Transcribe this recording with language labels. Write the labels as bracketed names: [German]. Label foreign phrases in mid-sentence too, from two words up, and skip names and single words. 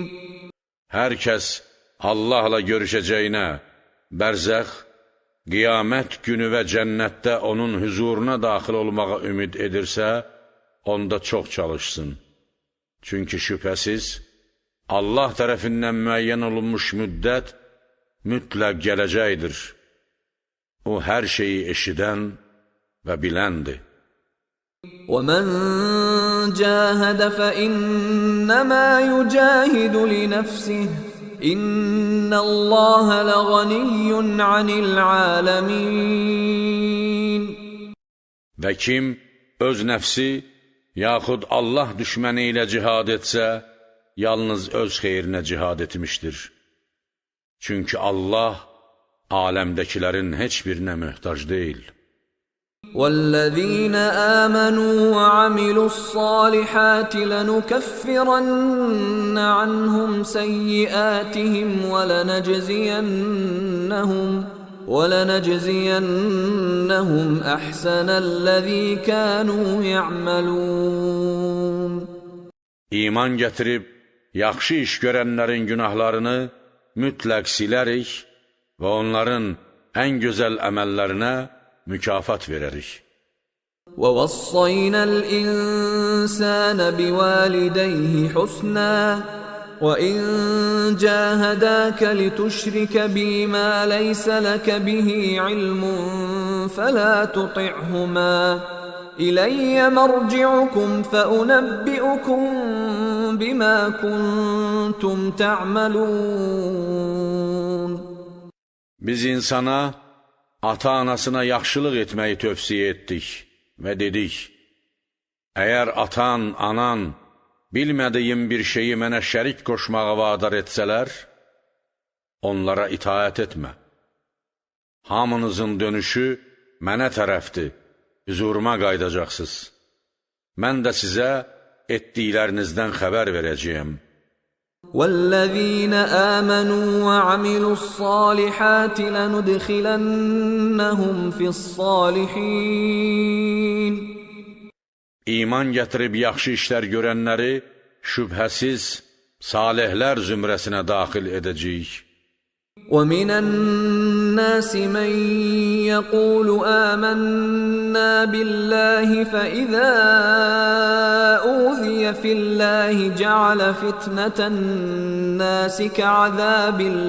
[Azerbaijani] Hər kəs Allahla görüşəcəyinə, bərzəx, qiyamət günü və cənnətdə onun huzuruna daxil olmağa ümid edirsə, onda çox çalışsın. Çünki şübhəsiz, Allah tərəfindən müəyyən olunmuş müddət mütləq gələcəkdir. O, hər şeyi eşidən və biləndir. [Arabic] وَمَنْ جَاهَدَ فَإِنَّمَا يُجَاهِدُ لِنَفْسِهِ إِنَّ اللَّهَ لَغَنِيٌّ عَنِ الْعَالَمِينَ. [Azerbaijani] Və kim öz nəfsi yaxud Allah düşməni ilə cihad etsə, yalnız öz xeyrinə cihad etmişdir. Çünki Allah aləmdəkilərin heç birinə möhtac deyil. [Arabic] وَالَّذِينَ آمَنُوا وَعَمِلُوا الصَّالِحَاتِ لَنُكَفِّرَنَّ عَنْهُمْ سَيِّئَاتِهِمْ وَلَنَجْزِيَنَّهُمْ أَحْسَنَ الَّذِي كَانُوا يَعْمَلُونَ. [Azerbaijani] İman gətirib, yaxşı iş görənlərin günahlarını mütləq silərik və onların ən gözəl əməllərinə mükafat verərik. [Arabic] وَوَصَّيْنَا الْإِنسَانَ بِوَالِدَيْهِ حُسْنًا وَإِنْ جَاهَدَاكَ لِتُشْرِكَ بِي مَا لَيْسَ لَكَ بِهِ عِلْمٌ فَلَا تُطِعْهُمَا إِلَيَّ مَرْجِعُكُمْ فَأُنَبِّئُكُمْ بما كنتم تعملون. [Azerbaijani] Biz insana, ata-anasına yaxşılıq etməyi tövsiyə etdik və dedik, əgər atan, anan bilmədiyim bir şeyi mənə şərik qoşmağa vadar etsələr, onlara itaət etmə. Hamınızın dönüşü mənə tərəfdir, hüzuruma qaydacaqsınız. Mən də sizə etdiklərinizdən xəbər verəcəyəm. [Arabic] وَالَّذِينَ آمَنُوا وَعَمِلُوا الصَّالِحَاتِ لَنُدْخِلَنَّهُمْ فِي الصَّالِحِينَ. [Azerbaijani] İman gətirib yaxşı işlər görənləri şübhəsiz salihlər zümrəsinə daxil edəcəyik. [Arabic] وَمِنَ النَّاسِ مَن يَقُولُ آمَنَّا بِاللَّهِ فَإِذَا أُوذِيَ فِي اللَّهِ جَعَلَ فِتْنَةَ النَّاسِ كَعَذَابِ